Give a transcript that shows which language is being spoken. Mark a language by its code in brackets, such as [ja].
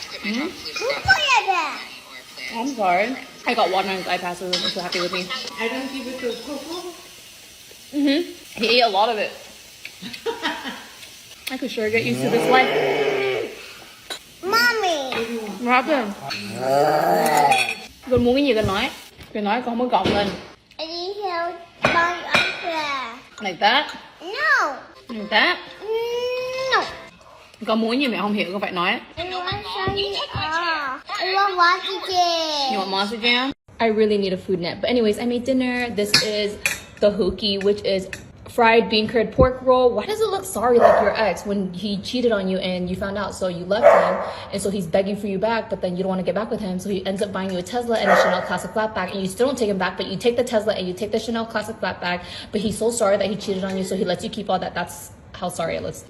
[en] Look this. Look at that. I'm sorry. I got water on his iPad, so he wasn't so happy with me. I don't give it to Coco. He ate a lot of it. I could sure get used to this life. Mommy. What happened? [vi] Con muốn cái gì con nói. Con nói con không có gọng lên. [en] I need help by Uncle. Like that. No. Like that. No. [vi] Con muốn gì mẹ không hiểu con phải nói. [en] I want Sunny. I want Washi You want monster jam? I really need a food net. But anyways, I made dinner. This is the hoki, which is fried bean curd pork roll. Why does it look sorry like your ex when he cheated on you and you found out, so you left him, and so he's begging for you back, but then you don't want to get back with him, so he ends up buying you a Tesla and a Chanel Classic Flatback, and you still don't take him back, but you take the Tesla and you take the Chanel Classic Flatback, but he's so sorry that he cheated on you, so he lets you keep all that. That's how sorry it looks.